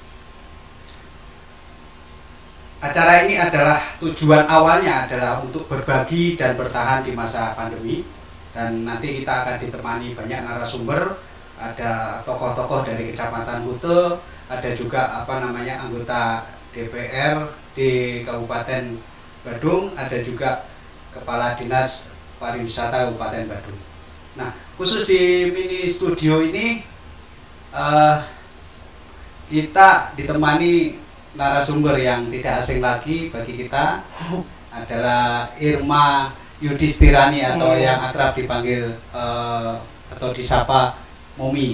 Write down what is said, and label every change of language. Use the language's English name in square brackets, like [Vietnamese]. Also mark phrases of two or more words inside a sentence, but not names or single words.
[Indonesian] Acara ini adalah tujuan awalnya adalah untuk berbagi dan bertahan di masa pandemi, dan nanti kita akan ditemani banyak narasumber. Ada tokoh-tokoh dari Kecamatan Kute, ada juga anggota DPR di Kabupaten Badung, ada juga Kepala Dinas Pariwisata Kabupaten Badung. Nah, khusus di mini studio ini kita ditemani narasumber yang tidak asing lagi bagi kita, adalah Irma Yudhistirani atau yang akrab dipanggil atau disapa Momi.